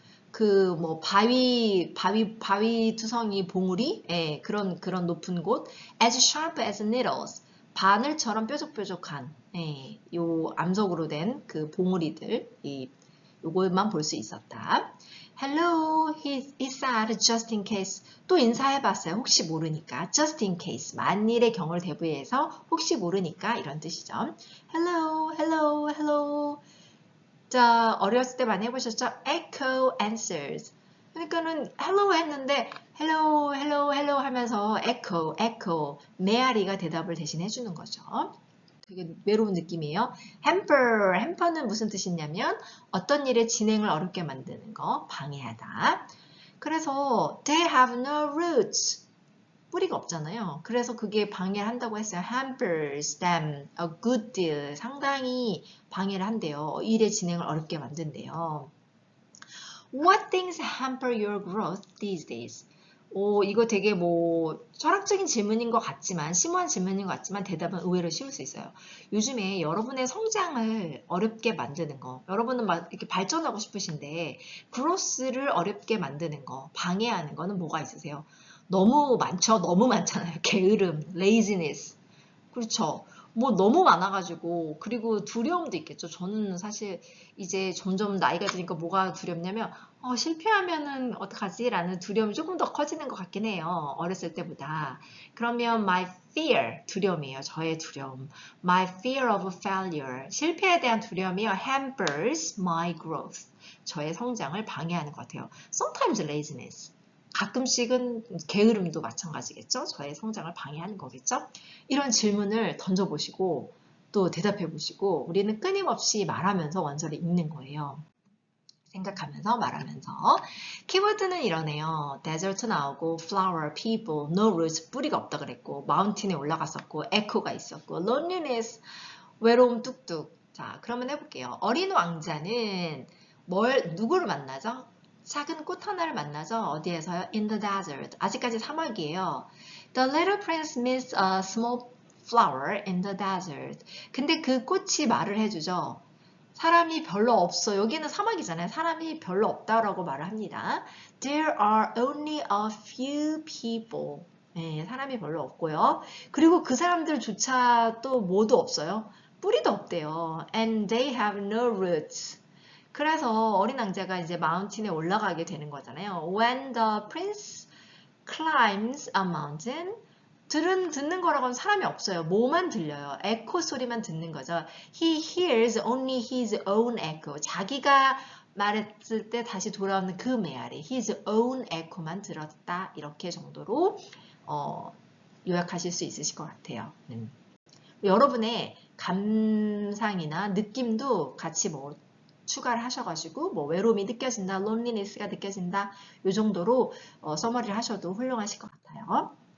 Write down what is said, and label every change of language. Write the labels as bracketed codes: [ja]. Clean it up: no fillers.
[ko] 그 뭐 바위 투성이 봉우리, 예, 그런 높은 곳. [en] as sharp as needles. [ko] 바늘처럼 뾰족뾰족한, 예, 요 암석으로 된 그 봉우리들, 요것만 볼 수 있었다. [en] Hello, he said, just in case. [ko] 또 인사해봤어요. 혹시 모르니까. [en] just in case. [ko] 만일의 경우를 대비해서 혹시 모르니까 이런 뜻이죠. [en] hello. [ko] 자, 어렸을 때 많이 해보셨죠? [en] echo answers. [ko] 그러니까는 hello 했는데 hello 하면서 echo, 메아리가 대답을 대신 해주는 거죠. 되게 외로운 느낌이에요. hamper는 무슨 뜻이냐면 어떤 일의 진행을 어렵게 만드는 거, 방해하다. [en] 그래서 they have no roots. [ko] 뿌리가 없잖아요. 그래서 그게 방해를 한다고 했어요. [en] hampers them a good deal. [ko] 상당히 방해를 한대요. 일의 진행을 어렵게 만든대요. [en] What things hamper your growth these days? [ko] 이거 되게 뭐 철학적인 질문인 것 같지만 심오한 질문인 것 같지만 대답은 의외로 쉬울 수 있어요. 요즘에 여러분의 성장을 어렵게 만드는 거, 여러분은 막 이렇게 발전하고 싶으신데 growth를 어렵게 만드는 거, 방해하는 거는 뭐가 있으세요? 너무 많죠? 너무 많잖아요. 게으름, laziness. 그렇죠. 뭐 너무 많아가지고 그리고 두려움도 있겠죠. 저는 사실 이제 점점 나이가 드니까 뭐가 두렵냐면 실패하면은 어떡하지? 라는 두려움이 조금 더 커지는 것 같긴 해요. 어렸을 때보다. 그러면 [en] my fear, [ko] 두려움이에요. 저의 두려움. [en] My fear of failure, [ko] 실패에 대한 두려움이요. [en] hampers my growth, [ko] 저의 성장을 방해하는 것 같아요. [en] Sometimes laziness, [ko] 가끔씩은 게으름도 마찬가지겠죠. 저의 성장을 방해하는 거겠죠. 이런 질문을 던져보시고 또 대답해보시고 우리는 끊임없이 말하면서 원서를 읽는 거예요. 생각하면서 말하면서. 키워드는 이러네요. 데저트 나오고 flower, people, no roots, 뿌리가 없다 그랬고 마운틴에 올라갔었고 echo가 있었고 loneliness, 외로움 뚝뚝. 자, 그러면 해볼게요. 어린 왕자는 누구를 만나죠? 작은 꽃 하나를 만나죠. 어디에서요? [en] In the desert. [ko] 아직까지 사막이에요. [en] The little prince meets a small flower in the desert. [ko] 근데 그 꽃이 말을 해주죠. 사람이 별로 없어. 여기는 사막이잖아요. 사람이 별로 없다라고 말을 합니다. [en] There are only a few people. [ko] 네, 사람이 별로 없고요. 그리고 그 사람들조차 또 뭐도 없어요. 뿌리도 없대요. [en] And they have no roots. [ko] 그래서 어린 왕자가 이제 마운틴에 올라가게 되는 거잖아요. [en] When the prince climbs a mountain, [ko] 듣는 거라고는 사람이 없어요. 뭐만 들려요. 에코 소리만 듣는 거죠. [en] He hears only his own echo. [ko] 자기가 말했을 때 다시 돌아오는 그 메아리. [en] His own echo [ko] 만 들었다. 이렇게 정도로 요약하실 수 있으실 것 같아요. 여러분의 감상이나 느낌도 같이 뭐 추가를 하셔가지고 뭐 외로움이 느껴진다, loneliness가 느껴진다, 이 정도로 서머리를 하셔도 훌륭하실 것 같아요.